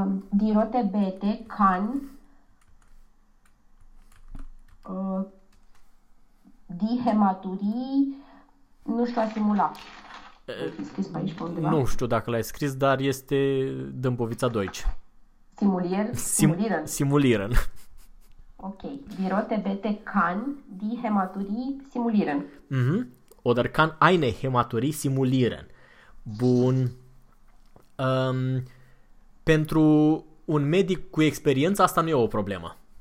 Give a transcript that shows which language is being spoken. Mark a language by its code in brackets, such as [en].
[de] Die rote bete kann die hematurie [ro] nu știu a simula. O fi scris pe aici pe Nu undeva. știu dacă l-ai scris, dar este Dâmbovița 2. [de] Simuliren. Simuliren. Ok. Die rote bete kann die hematurie simulieren. Oder kann eine Hämaturie simulieren. [ro] Bun. Pentru un medic cu experiență, asta nu e o problemă.